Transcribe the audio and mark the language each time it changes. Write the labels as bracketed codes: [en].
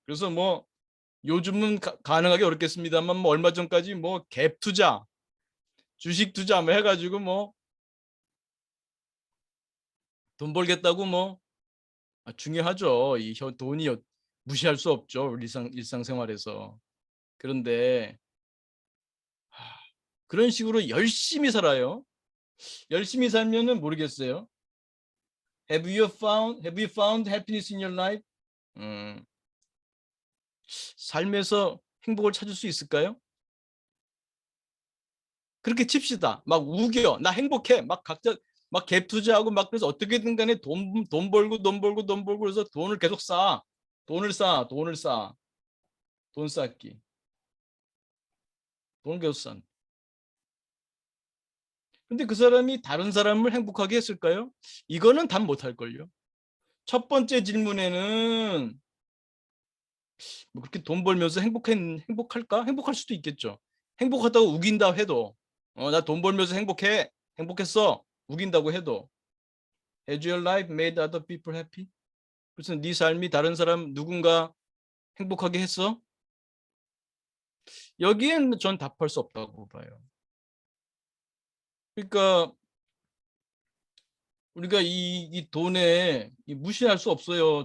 [ko] 그래서 뭐 요즘은 가능하게 어렵겠습니다만 뭐 얼마 전까지 뭐 갭 투자, 주식 투자 뭐 해가지고 뭐 돈 벌겠다고 뭐 중요하죠. 이 돈이 무시할 수 없죠. 일상생활에서. 그런데 그런 식으로 열심히 살아요. 열심히 살면은 모르겠어요. [en] Have you found happiness in your life? [ko] 음, 삶에서 행복을 찾을 수 있을까요? 그렇게 칩시다. 막 우겨. 나 행복해. 막 각자 막 갭 투자하고 막 그래서 어떻게든 간에 돈 벌고 돈 벌고 돈 벌고 그래서 돈을 계속 쌓아. 돈을 쌓아. 돈을 쌓아. 돈 쌓기. 돈을 계속 쌓아. 근데 그 사람이 다른 사람을 행복하게 했을까요? 이거는 답 못할 걸요. 첫 번째 질문에는 뭐 그렇게 돈 벌면서 행복할까? 행복할 수도 있겠죠. 행복하다고 우긴다 해도 나 돈 벌면서 행복해. 행복했어. 우긴다고 해도 [en] Has your life made other people happy? [ko] 그래서 네 삶이 다른 사람 누군가 행복하게 했어? 여기엔 전 답할 수 없다고 봐요. 그러니까 우리가 이 돈에 무시할 수 없어요.